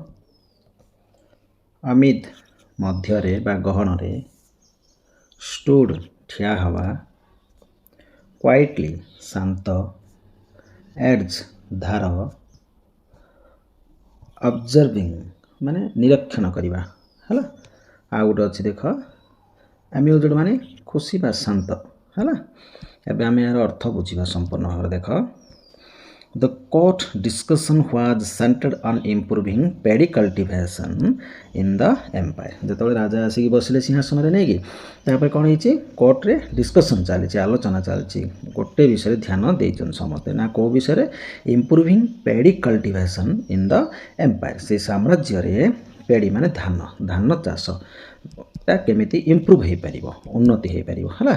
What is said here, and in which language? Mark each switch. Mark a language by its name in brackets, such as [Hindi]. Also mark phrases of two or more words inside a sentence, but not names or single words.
[Odia] ଅମିଦ୍ ମଧ୍ୟରେ ବା ଗହଣରେ, ଷ୍ଟୁଡ୍ ଠିଆ ହେବା, କ୍ୱାଇଟଲି ଶାନ୍ତ, ଏଡ୍ଜ ଧାର, ଅବଜର୍ଭିଂ ମାନେ ନିରୀକ୍ଷଣ କରିବା ହେଲା। ଆଉ ଗୋଟେ ଅଛି ଦେଖ ଆମ୍ୟୁଜ୍ଡ ମାନେ ଖୁସି ବା ଶାନ୍ତ ହେଲା। ଏବେ ଆମେ ଏହାର ଅର୍ଥ ବୁଝିବା ସମ୍ପୂର୍ଣ୍ଣ ଭାବରେ ଦେଖ। [English] The court discussion was centered on improving paddy cultivation in the empire. [Odia] ଯେତେବେଳେ ରାଜା ଆସିକି ବସିଲେ ସିଂହାସନରେ ନେଇକି ତାପରେ କ'ଣ ହେଇଛି କୋର୍ଟରେ ଡିସ୍କସନ୍ ଚାଲିଛି, ଆଲୋଚନା ଚାଲିଛି, ଗୋଟେ ବିଷୟରେ ଧ୍ୟାନ ଦେଇଛନ୍ତି ସମସ୍ତେ ନା କେଉଁ ବିଷୟରେ [English] improving paddy cultivation in the empire. [Odia] ସେ ସାମ୍ରାଜ୍ୟରେ ପ୍ୟାଡ଼ି ମାନେ ଧାନ ଚାଷଟା କେମିତି ଇମ୍ପ୍ରୁଭ୍ ହୋଇପାରିବ, ଉନ୍ନତି ହୋଇପାରିବ ହେଲା।